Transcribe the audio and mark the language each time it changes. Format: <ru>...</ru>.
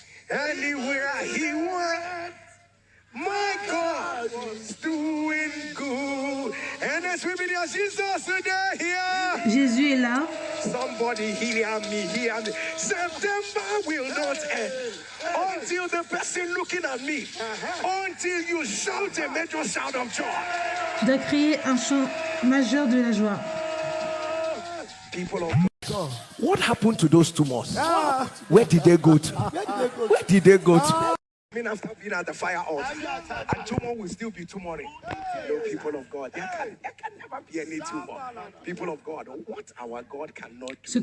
<en>Anywhere he went, my God was doing good. And as we begin, Jesus today here.</en> <fr>Jésus est là.</fr> <en>Somebody hear me, hear me. September will not end until the person looking at me, until you shout a major shout of joy.</en> <fr>Tu dois crier un chant majeur de la joie.</fr> <en>People of God, what happened to those tumors? Where did they go to? Where did they go to? I mean, after being at the fire altar, and tumor will still be tumoring. No, people of God, there can never be any tumor. People of God, what our God cannot do.</en>